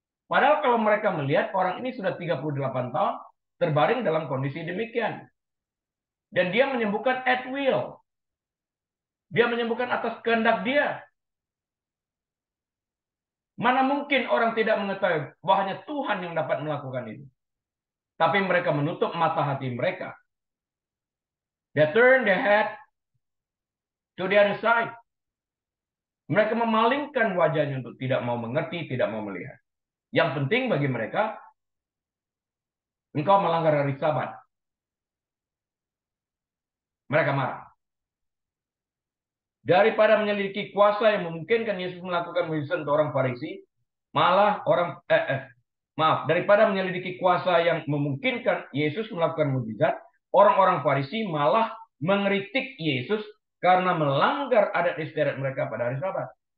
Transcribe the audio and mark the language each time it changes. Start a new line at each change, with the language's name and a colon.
Indonesian: Padahal kalau mereka melihat orang ini sudah 38 tahun terbaring dalam kondisi demikian. Dan dia menyembuhkan at will. Dia menyembuhkan atas kehendak dia. Mana mungkin orang tidak mengetahui bahwa hanya Tuhan yang dapat melakukan itu. Tapi mereka menutup mata hati mereka.
English: They turn their head to the other side.
Indonesian: Mereka memalingkan wajahnya untuk tidak mau mengerti, tidak mau melihat. Yang penting bagi mereka, engkau melanggar hari Sabat. Mereka marah. Daripada menyelidiki kuasa yang memungkinkan Yesus melakukan mujizat untuk orang Farisi, malah daripada menyelidiki kuasa yang memungkinkan Yesus melakukan mujizat, orang-orang Farisi malah mengkritik Yesus karena melanggar adat istiadat mereka pada hari Sabat.